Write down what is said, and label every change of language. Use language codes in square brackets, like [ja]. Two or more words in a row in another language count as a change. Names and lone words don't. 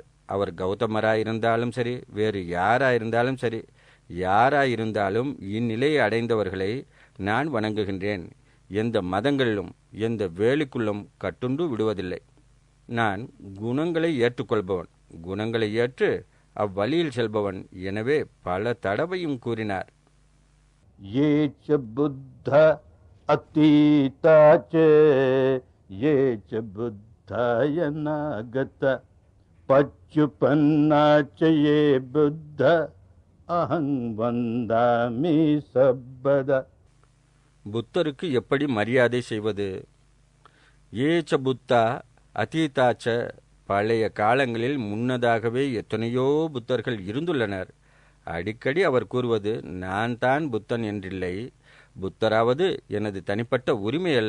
[ta] அவர் கௌதமராயிருந்தாலும் சரி, வேறு யாராயிருந்தாலும் சரி, யாராயிருந்தாலும் இந்நிலையை அடைந்தவர்களை நான் வணங்குகின்றேன். எந்த மதங்களிலும் எந்த வேலிக்குள்ளும் கட்டுண்டு விடுவதில்லை. நான் குணங்களை ஏற்றுக்கொள்பவன், குணங்களை ஏற்று அவ்வழியில் செல்பவன். எனவே பல தடவையும் கூறினார். [pi] ये च बुद्ध अतीताच ये च बुद्धाय नागत पच्चुपन्नाच ये बुद्ध अहं वन्दामि सर्वदा. புத்தருக்கு எப்படி மரியாதை செய்வது? ஏச்ச புத்தா அதீதாச்ச. [ta] பழைய காலங்களில் முன்னதாகவே எத்தனையோ புத்தர்கள் இருந்துள்ளனர். அடிக்கடி அவர் கூறுவது நான் தான் புத்தன் என்றில்லை. புத்தராவது எனது தனிப்பட்ட உரிமை அல்ல.